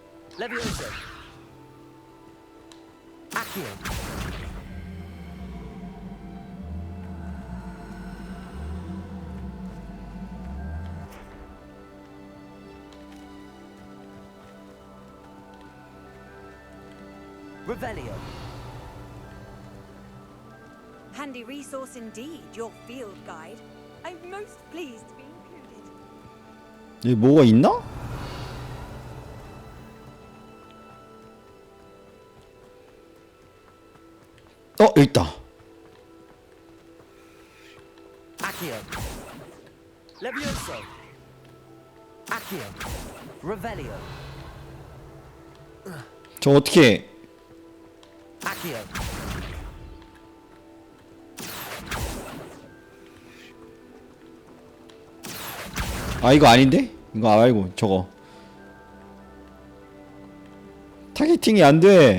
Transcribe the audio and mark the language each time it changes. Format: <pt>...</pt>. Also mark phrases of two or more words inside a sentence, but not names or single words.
<la>Levioso. Accio. Revelio.</la> <en>Handy resource indeed, your field guide. I'm most pleased to be included.</en> <ko>여기 뭐가 있나? 여기 있다.</ko> <la>Accio. Levioso. Accio. Revelio.</la> <ko>저 어떻게</ko> <la>Accio.</la> <ko>아 이거 아닌데? 이거 말고 저거 타겟팅이 안 돼.</ko>